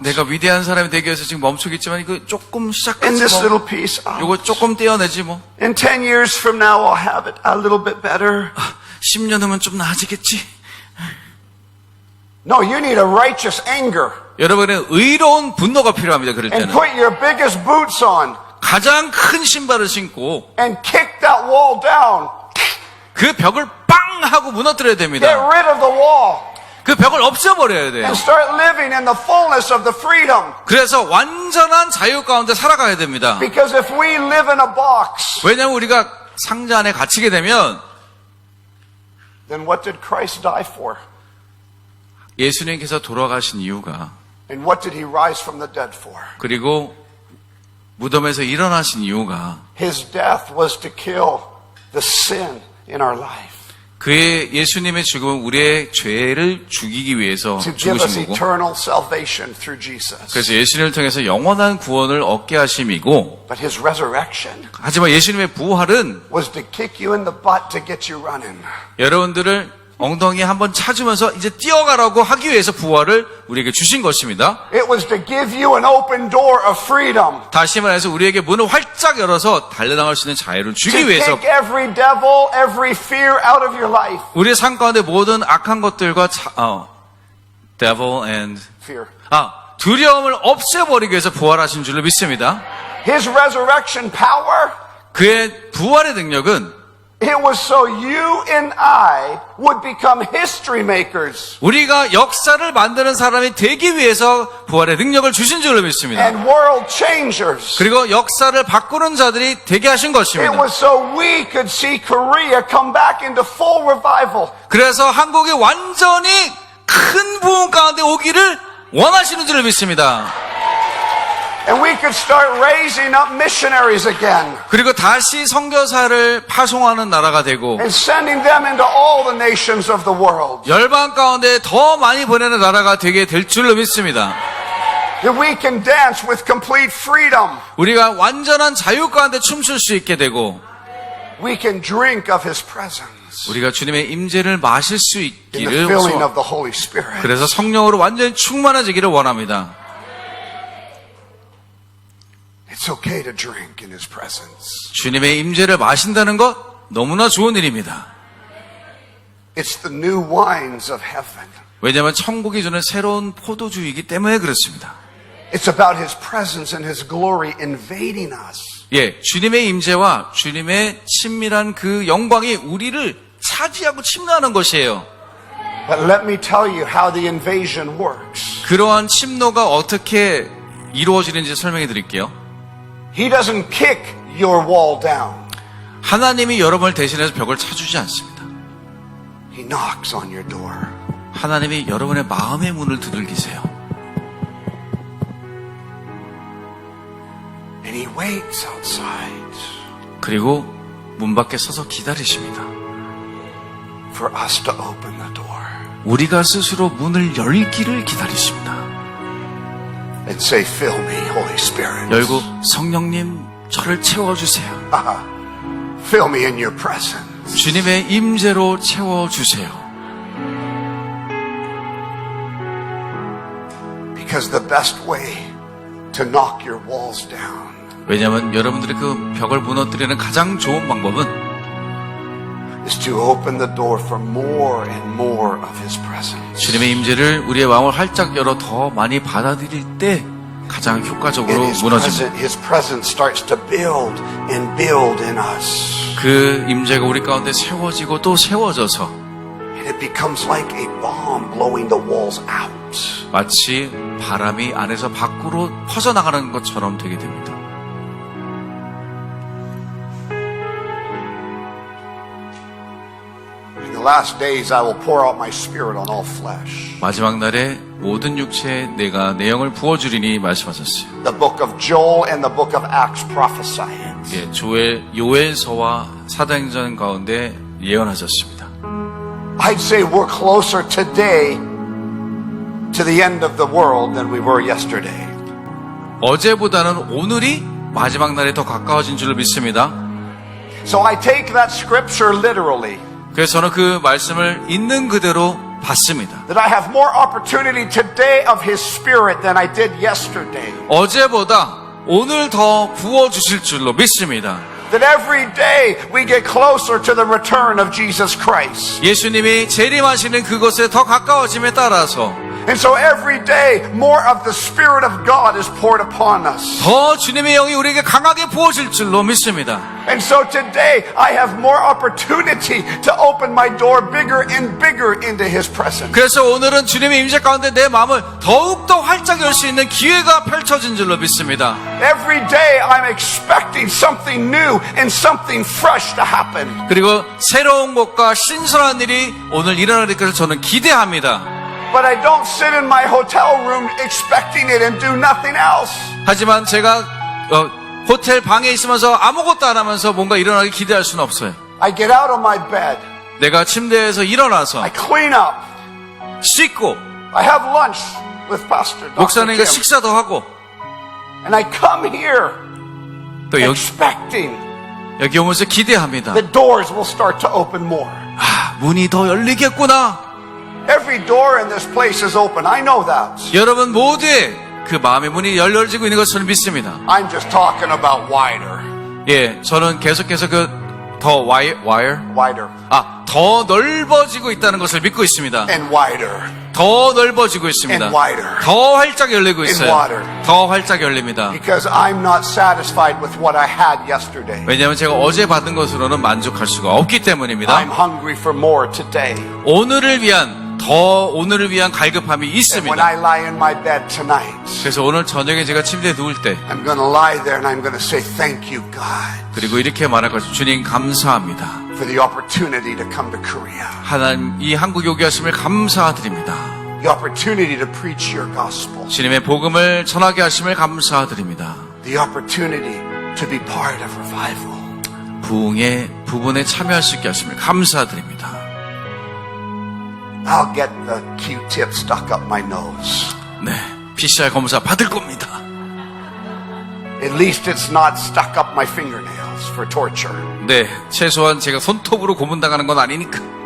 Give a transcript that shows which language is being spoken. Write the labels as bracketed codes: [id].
[ko] 내가 위대한 사람이 되기 위해서 지금 멈추겠지만 이거 조금 [en] And [ko] 시작하지 [en] this [ko] 뭐. [en] little piece out. [ko] 요거 조금 떼어내지 뭐. [en] In 10 years from now, I'll have it a little bit better. [ko] 10년 후면 좀 나아지겠지. [en] No, you need a righteous anger. [ko] 여러분의 의로운 분노가 필요합니다. 그럴 [en] And [ko] 때는. [en] put your biggest boots on [ko] 가장 큰 신발을 신고 [en] and kick that wall down. [ko] 그 벽을 빵 하고 무너뜨려야 [en] Get [ko] 됩니다. [en] rid of the wall [ko] 그 벽을 없애버려야 돼요. [en] and start living in the fullness of the freedom. [ko] 그래서 완전한 자유 가운데 살아가야 됩니다. [en] Because if we live in a box, [ko] 왜냐하면 우리가 상자 안에 갇히게 되면 [en] then what did Christ die for? [ko] 예수님께서 돌아가신 이유가 [en] And what did he rise from the dead for? [ko] 그리고 무덤에서 일어나신 이유가 [en] His death was to kill the sin in our life. [ko] 그의 예수님의 죽음은 우리의 죄를 죽이기 위해서 [en] To give us [ko] 죽으신 거고 [en] eternal salvation through Jesus. [ko] 그래서 예수님을 통해서 영원한 구원을 얻게 하심이고 [en] But his resurrection [ko] 하지만 예수님의 부활은 [en] was to kick you in the butt to get you running. [ko] 여러분들을 엉덩이에 한번 찾으면서 이제 뛰어가라고 하기 위해서 부활을 우리에게 주신 것입니다. [en] It was to give you an open door of freedom. [ko] 다시 말해서 우리에게 문을 활짝 열어서 달려나갈 수 있는 자유를 [en] To [ko] 주기 위해서 [en] take every devil, every fear out of your life. [ko] 우리의 삶 가운데 모든 악한 것들과 [en] devil and Fear. [ko] 두려움을 없애버리기 위해서 부활하신 줄로 믿습니다. [en] His resurrection power [ko] 그의 부활의 능력은 [en] It was so you and I would become history makers [ko] 우리가 역사를 만드는 사람이 되기 위해서 부활의 능력을 주신 줄로 믿습니다. [en] and world changers. [ko] 그리고 역사를 바꾸는 자들이 되게 하신 [en] It [ko] 것입니다. [en] was so we could see Korea come back into full revival. [ko] 그래서 한국이 완전히 큰 부흥 가운데 오기를 원하시는 줄을 믿습니다. [en] And we could start raising up missionaries again [ko] 그리고 다시 선교사를 파송하는 나라가 되고 [en] and sending them into all the nations of the world. [ko] 열방 가운데 더 많이 보내는 나라가 되게 될 줄로 믿습니다. [en] That we can dance with complete freedom. [ko] 우리가 완전한 자유 가운데 춤출 수 있게 되고 [en] We can drink of His presence [ko] 우리가 주님의 임재를 마실 수 [en] in the [ko] 있기를 [en] filling [ko] 소원. [en] of the Holy Spirit. [ko] 그래서 성령으로 완전히 충만해지기를 원합니다. [en] It's okay to drink in His presence. [ko] 주님의 임재를 마신다는 것 너무나 좋은 일입니다. [en] It's the new wines of heaven. [ko] 왜냐하면 천국이 주는 새로운 포도주이기 때문에 그렇습니다. [en] It's about His presence and His glory invading us. [ko] 예, 주님의 임재와 주님의 친밀한 그 영광이 우리를 차지하고 침노하는 것이에요. [en] But let me tell you how the invasion works. [ko] 그러한 침노가 어떻게 이루어지는지 설명해 드릴게요. [en] He doesn't kick your wall down. [ko] 하나님이 여러분을 대신해서 벽을 차주지 않습니다. [en] He knocks on your door. [ko] 하나님이 여러분의 마음의 문을 두들기세요. [en] And He waits outside [ko] 그리고 문 밖에 서서 기다리십니다. [en] for us to open the door [ko] 우리가 스스로 문을 열기를 기다리십니다. [en] and say, fill me, Holy Spirit. [ko] 열고 성령님 저를 채워주세요. [en] Fill me in your presence. [ko] 주님의 임재로 채워주세요. [en] Because the best way to knock your walls down [ko] 왜냐하면 여러분들이 그 벽을 무너뜨리는 가장 좋은 방법은 [en] is to open the door for more and more of His presence. [ko] 주님의 임재를 우리의 마음을 활짝 열어 더 많이 받아들일 때 가장 효과적으로 [en] And [ko] 무너집니다. [en] His presence starts to build and build in us. [ko] 그 임재가 우리 가운데 세워지고 또 세워져서 [en] And it becomes like a bomb blowing the walls out. [ko] 마치 바람이 안에서 밖으로 퍼져나가는 것처럼 되게 됩니다. [en] In the last days I will pour out my spirit on all flesh. [ko] 마지막 날에 모든 육체에 내가 내 영을 부어주리니 말씀하셨어요. [en] The book of Joel and the book of Acts prophesy it. [ko] 예, 요엘서와 사도행전 가운데 예언하셨습니다. [en] I'd say we're closer today to the end of the world than we were yesterday. [ko] 어제보다는 오늘이 마지막 날에 더 가까워진 줄로 믿습니다. [en] So I take that scripture literally. [ko] 그래서 저는 그 말씀을 있는 그대로 받습니다. [en] That I have more opportunity today of His Spirit than I did yesterday. [ko] 어제보다 오늘 더 부어주실 줄로 믿습니다. [en] That every day we get closer to the return of Jesus Christ. [ko] 예수님이 재림하시는 그곳에 더 가까워짐에 따라서 [en] And so every day more of the Spirit of God is poured upon us. [ko] 더 주님의 영이 우리에게 강하게 부어질 줄로 믿습니다. [en] And so today I have more opportunity to open my door bigger and bigger into His presence. [ko] 그래서 오늘은 주님의 임재 가운데 내 마음을 더욱더 활짝 열 수 있는 기회가 펼쳐진 줄로 믿습니다. [en] Every day I'm expecting something new and something fresh to happen. [ko] 그리고 새로운 것과 신선한 일이 오늘 일어날 것을 저는 기대합니다. [en] But I don't sit in my hotel room expecting it and do nothing else. [ko] 하지만 제가 호텔 방에 있으면서 아무것도 안 하면서 뭔가 일어나기 기대할 수는 없어요. [en] I get out of my bed. [ko] 내가 침대에서 일어나서 [en] I clean up. [ko] 씻고 [en] I have lunch with Pastor Dr. [ko] 목사님과 [en] Kim. [ko] 식사도 하고 [en] And I come here [ko] 또 [en] expecting [ko] 여기 오면서 기대합니다. [en] the doors will start to open more. [ko] 문이 더 열리겠구나. [en] Every door in this place is open. I know that. [ko] 여러분 모두의 그 마음의 문이 열려지고 있는 것을 믿습니다. [en] I'm just talking about wider. [ko] 예, 저는 계속해서 그 더 와이어 [en] Wider. [ko] 더 넓어지고 있다는 것을 믿고 있습니다. [en] and wider. [ko] 더 넓어지고 있습니다. [en] And wider. [ko] 더 활짝 열리고 있어요. [en] wider. [ko] 더 활짝 열립니다. [en] Because I'm not satisfied with what I had yesterday. [ko] 왜냐하면 제가 어제 받은 것으로는 만족할 수가 없기 때문입니다. [en] I'm hungry for more today. [ko] 오늘을 위한 갈급함이 [en] And when [ko] 있습니다. [en] I lie in my bed tonight, [ko] 그래서 오늘 저녁에 제가 침대에 누울 때 [en] I'm going to lie there and I'm going to say, thank you, God, [ko] 그리고 이렇게 말할 것입니다. 주님 감사합니다. [en] for the opportunity to come to Korea. [ko] 하나님 이 한국에 오게 하심을 감사드립니다. [en] The opportunity to preach your gospel. [ko] 주님의 복음을 전하게 하심을 감사드립니다. [en] The opportunity to be part of revival. [ko] 부흥의 부분에 참여할 수 있게 하심을 감사드립니다. [en] I'll get the Q-tip stuck up my nose. [ko] 네, PCR 검사 받을 겁니다. [en] At least it's not stuck up my fingernails for torture. [ko] 네, 최소한 제가 손톱으로 고문당하는 건 아니니까.